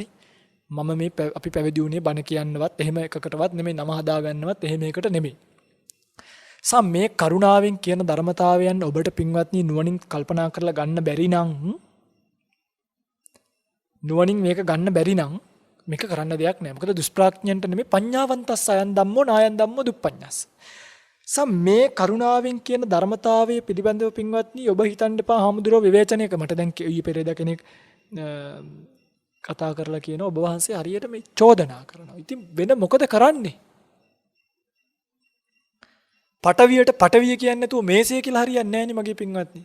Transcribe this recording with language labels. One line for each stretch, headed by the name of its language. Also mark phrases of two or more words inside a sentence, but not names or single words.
Sinhala: මම මේ අපි පැවිදි වුණේ බණ කියන්නවත් එහෙම එකකටවත් නෙමෙයි, නම හදාගන්නවත් එහෙම එකකට නෙමෙයි. මේ කරුණාවෙන් කියන ධර්මතාවයන් ඔබට පින්වත්නි නුවණින් කල්පනා කරලා ගන්න බැරි නම්, නුවණින් මේක ගන්න බැරි නම් මේක කරන්න දෙයක් නෑ. මොකද දුෂ්ප්‍රඥයන්ට නෙමෙයි
Pali: පඤ්ඤාවන්තස්ස අයන් ධම්මෝ නායන් ධම්මෝ දුප්පඤ්ඤස්.
Sinhala: මේ කරුණාවෙන් කියන ධර්මතාවයේ පිළිබඳව පින්වත්නි ඔබ හිතන්න එපා හාමුදුරුවෝ විවේචනයක. මට දැන් ඊයේ පෙරේද කෙනෙක් කතා කරලා කියන ඔබ වහන්සේ හරියට මේ චෝදනා කරනවා. ඉතින් වෙන මොකද කරන්නේ? පටවියට පටවිය කියන්නේ නැතුව මේසය කියලා හරියන්නේ නැහැ නේ මගේ පින්වත්නි.